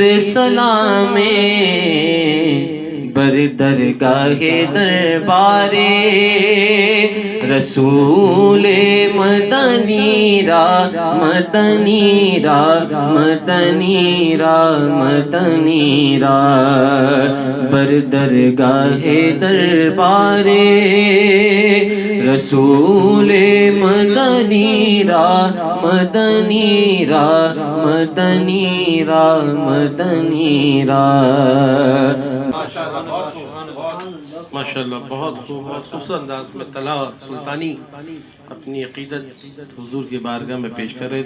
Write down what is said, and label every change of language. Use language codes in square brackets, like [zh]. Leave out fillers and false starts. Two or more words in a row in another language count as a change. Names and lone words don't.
[fa] سلام بر درگاہ دربار رسول مدنی را مدنی را مدنی را مدنی را بر درگاہ دربار رسول مدنی را مدنی را مدنی را مدنی را [ur] ماشاءاللہ بہت خوبصورت انداز میں تلاوت سلطانی اپنی عقیدت حضور کی بارگاہ میں پیش کر رہے تھے.